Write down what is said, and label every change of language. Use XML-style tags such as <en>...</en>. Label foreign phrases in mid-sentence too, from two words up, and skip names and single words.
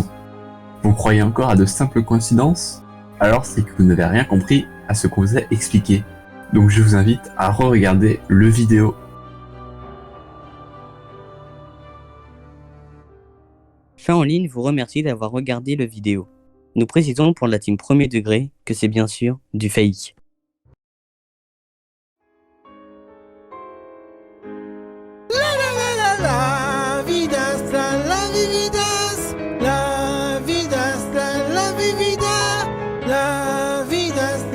<fr>Vous croyez encore à de simples coïncidences? Alors c'est que vous n'avez rien compris à ce qu'on vous a expliqué. Donc je vous invite à re-regarder le vidéo. Chat en ligne vous remercie d'avoir regardé le vidéo. Nous précisons pour la team premier degré que c'est bien sûr du fake. La vidas, la vidas, la vidas, la vidas, la vidas.</fr>